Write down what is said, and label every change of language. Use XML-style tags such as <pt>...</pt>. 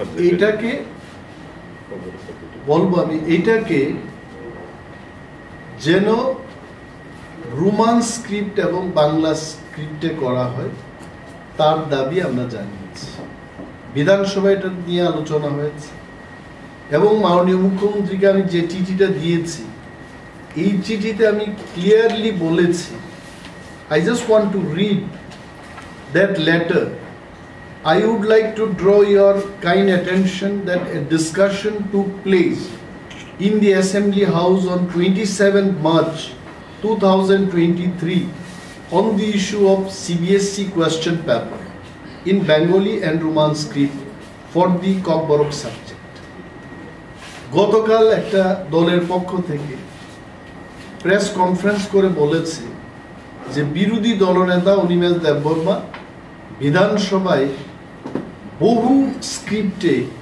<bn>এটাকে বলবো আমি এটাকে যেন রোমান স্ক্রিপ্ট এবং বাংলা স্ক্রিপ্টে করা হয় তার দাবি আমরা জানিয়েছি বিধানসভায় এটা নিয়ে আলোচনা হয়েছে এবং মাননীয় মুখ্যমন্ত্রীকে আমি যে চিঠিটা দিয়েছি এই চিঠিতে আমি ক্লিয়ারলি বলেছি</bn> <en>I just want to read that letter. I would like to draw your kind attention that a discussion took place in the Assembly House on 27 March 2023 on the issue of CBSE question paper in Bengali and Roman script for the Kokborok subject.</en> <bn>গতকাল একটা দলের পক্ষ থেকে press conference করে বলেছে যে বিরোধী দলনেতা অনিমেষ দেববর্মা বিধানসভায় বহু স্ক্রিপ্টে</bn>